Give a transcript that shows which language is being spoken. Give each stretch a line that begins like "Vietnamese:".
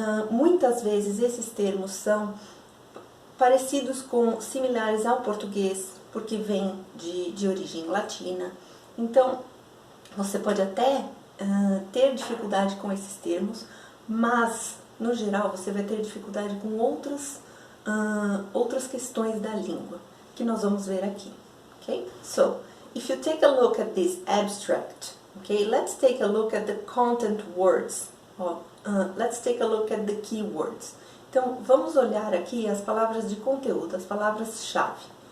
Portuguese: Muitas vezes esses termos são parecidos com, similares ao português, porque vem de origem latina. Então, você pode até ter dificuldade com esses termos, mas, no geral, você vai ter dificuldade com outras questões da língua, que nós vamos ver aqui. Okay?
English: So, if you take a look at this abstract, okay, let's take a look at the content words. Let's take a look at the keywords.
Portuguese: Então, vamos olhar aqui as palavras de conteúdo, as palavras-chave.